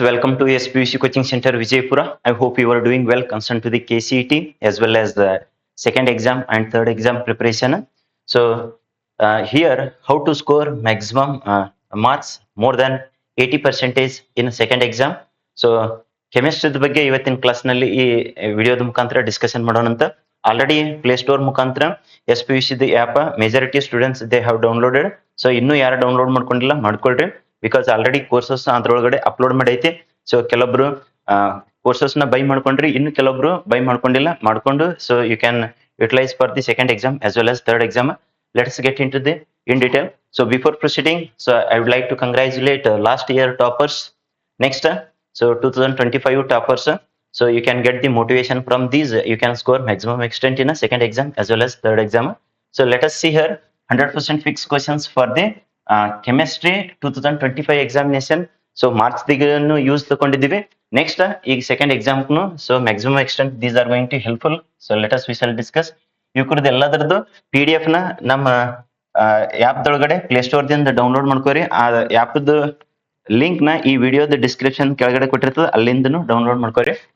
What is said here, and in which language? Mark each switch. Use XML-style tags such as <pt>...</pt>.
<en>Welcome to SPUC Coaching Center Vijaypura. I hope you are doing well concerned to the KCET as well as the second exam and third exam preparation. So here, how to score maximum marks more than 80 percentage in a second exam.</en> <kn>So chemistry ಬಗ್ಗೆ ಇವತ್ತಿನ class ನಲ್ಲಿ ಈ ವಿಡಿಯೋದ ಮುಖಾಂತರ discussion ಮಾಡೋಣ ಅಂತ.</kn> <en>Already play store ಮುಖಾಂತರ SPUC app majority students they have downloaded.</en> <kn>So ಇನ್ನೂ ಯಾರು ಡೌನ್ಲೋಡ್ ಮಾಡ್ಕೊಂಡಿಲ್ಲ ಮಾಡ್ಕೊಳ್ರಿ. ಬಿಕಾಸ್ ಆಲ್ರೆಡಿ ಕೋರ್ಸಸ್ ಅದ್ರೊಳಗಡೆ ಅಪ್ಲೋಡ್ ಮಾಡೈತಿ. ಸೊ ಕೆಲವೊಬ್ರು ಕೋರ್ಸಸ್ ನ ಬೈ ಮಾಡ್ಕೊಂಡ್ರಿ, ಇನ್ನು ಕೆಲವೊಬ್ರು ಬೈ ಮಾಡ್ಕೊಂಡಿಲ್ಲ, ಮಾಡ್ಕೊಂಡು so you can utilise for the second exam as well as third exam.</kn> <en>Let's get into the in detail. So before proceeding, so I would like to congratulate last year toppers. Next, so 2025 toppers. So you can get the motivation from these. You can score maximum extent in a second exam as well as third exam. So let us see here 100% fixed questions for the chemistry 2025 examination.</en> <kn>So marks ದಿಗನ್ನು use ತಗೊಂಡಿದ್ದೀವಿ.</kn> <en>Next ಈಗ second ಎಕ್ಸಾಮ್ನು so maximum extent these are going to helpful.</en> <kn>So let us we shall discuss. ಇವ್ರದ್ದು ಎಲ್ಲದರದ್ದು PDF ನ ನಮ್ಮ app ದೊಳಗಡೆ play store ದಿಂದ download ಮಾಡ್ಕೋರಿ. ಆ ಆಪ್ದು link ನ ಈ ವಿಡಿಯೋದ ಡಿಸ್ಕ್ರಿಪ್ಷನ್ ಕೆಳಗಡೆ ಕೊಟ್ಟಿರ್ತದೆ, ಅಲ್ಲಿಂದನು ಡೌನ್ಲೋಡ್ ಮಾಡ್ಕೋರಿ.</kn>